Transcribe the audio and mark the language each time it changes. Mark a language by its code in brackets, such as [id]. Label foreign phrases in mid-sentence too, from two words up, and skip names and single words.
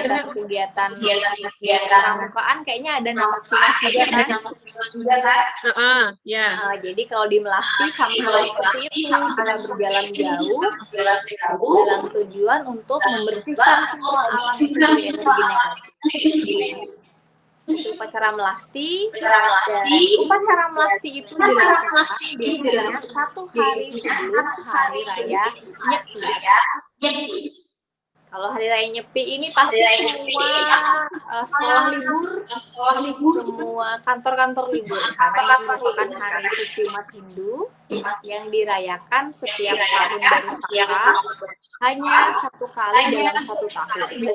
[id] kegiatan pramukaan kayaknya ada nama kilas juga kan? Ya. Jadi kalau di Melasti sama seperti itu, kita berjalan jauh dalam tujuan untuk membersihkan semua alam itu dari energi negatif. Itu upacara Melasti, dan upacara Melasti itu dilakukan biasanya 1 hari sebelum hari raya Nyepi. Kalau hari raya Nyepi ini pasti semua sekolah libur, semua kantor-kantor libur, karena ini merupakan hari suci umat Hindu yang dirayakan setiap tahun dari Saka, hanya 1 kali dalam 1 tahun.